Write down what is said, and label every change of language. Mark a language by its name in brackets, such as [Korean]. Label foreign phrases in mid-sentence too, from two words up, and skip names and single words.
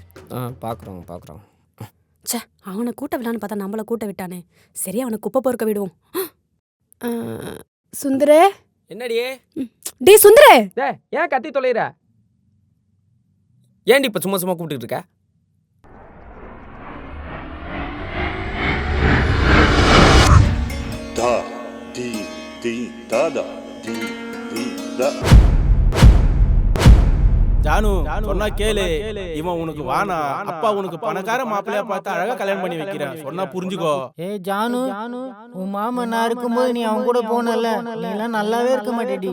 [Tamil] பாக்குறோம். ச்சே, அவனை கூட்ட விடலான்னு பார்த்தா நம்மள கூட்ட விட்டானே. சரி, அவனை குப்பை பொறுக்க விடுவோம். சுந்தரே. என்னடி? டேய் சுந்தரே. டேய், ஏன் கத்தி தொலைற? ஏன்டி இப்ப சும்மா கூப்பிட்டு இருக்க? Da di di da da di di da. ஜானு சொன்னா கேளு. இவன் உனக்கு வானா, அப்பா உனக்கு பணக்கார மாப்பிள்ளையா பார்த்து அழகா கல்யாணம் பண்ணி வைக்கிறேன். சொன்னா புரிஞ்சுக்கோ. ஏய் ஜானு, உன் மாமா நான் இருக்கும்போது நீ அவன் கூட போனல, நீ எல்லாம் நல்லாவே இருக்க மாட்டேடி.